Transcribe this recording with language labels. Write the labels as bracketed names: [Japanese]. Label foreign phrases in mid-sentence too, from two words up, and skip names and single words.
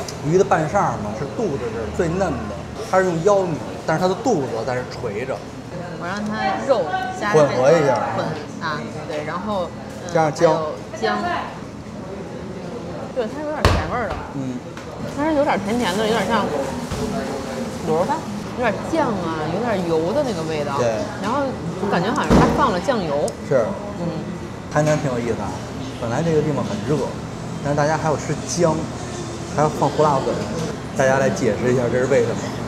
[Chinese] 魚的半扇嘛，是肚子這最嫩的，它是用腰扭，但是它的肚子在這垂着。我讓它肉加混合一下，對，然後加上薑，對，它有點甜味兒的，它是有點甜甜的，有點像滷肉飯。有點醬啊，有點油的那個味道。對。然後我感覺好像它放了醬油。是。台南挺有意思啊，本來這個地方很熱，但是大家還要吃薑，還要放胡辣粉，大家來解釋一下這是為什麼。